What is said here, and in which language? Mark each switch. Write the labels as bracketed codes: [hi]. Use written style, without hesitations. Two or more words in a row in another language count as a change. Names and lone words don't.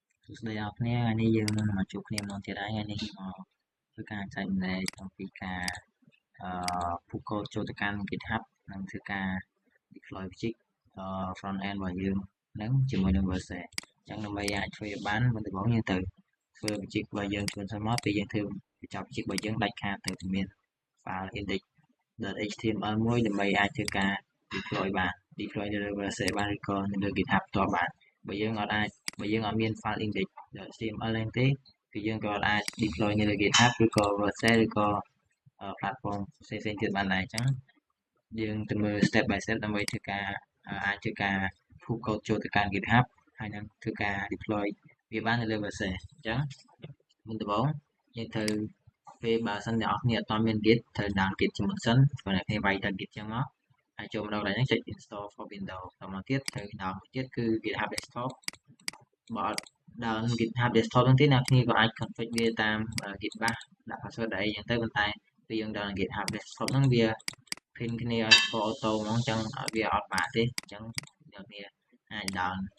[km] សួស្តីអ្នកគ្នាថ្ងៃនេះយើងនឹងមកជួបគ្នាម្ដងទៀតហើយថ្ងៃនេះមកធ្វើការចែករំលែកអំពីការពូកូដចូលទៅកាន់ GitHub និងធ្វើការ [en] deploy project front end [km] របស់យើងនឹងជាមួយនឹង Vercel អញ្ចឹងដើម្បីអាចធ្វើឲ្យបានមុនដំបូងយើងត្រូវធ្វើ project របស់ យើងខ្លួនសិនមកពេលយើងធ្វើបញ្ចប់ project របស់យើងដាច់ខាតទៅមាន file index.html មួយដើម្បីអាចធ្វើការ deploy បាន deploy នៅលើ Vercel បានឬក៏នៅលើ GitHub ផ្ទាល់បានបើយើងអត់មាន file index.html ហ្នឹង ទេគឺយើងក៏អាច deploy នៅលើ GitHub ឬក៏ Vercel ឬក៏ platform ផ្សេងៗទៀតបានដែរអញ្ចឹងយើងទៅមើល [en] step by step [km] ដើម្បីធ្វើការអាចធ្វើការ [en] pull code [km] ចូលទៅកាន់ GitHub ហើយនឹងធ្វើការ deploy វាបាននៅលើ Vercel អញ្ចឹងមុនដំបូងយើងត្រូវពេលបើសិនអ្នកនរគ្នា អត់មាន Git ត្រូវ download Git ជាមុនសិនព្រោះអ្នកគ្នាវាយទៅ Git ចឹងមកហើយចូលមកដល់កន្លែងហ្នឹងចុច [en] install for Windows [km] ដល់មកទៀតត្រូវ download មួយទៀតគឺ GitHub Desktop បើអត់down GitHub Desktop ហ្នឹងទេអ្នកគ្នាក៏អាច config វាតាម Git bash ដាក់ password អីចឹងទៅប៉ុន្តែពេលយើង down GitHub Desktop ហ្នឹងវា pin គ្នាឲ្យ [en] for auto [km] ហ្មងចឹងវាអត់បាក់ទេចឹងអ្នកគ្នាអាច down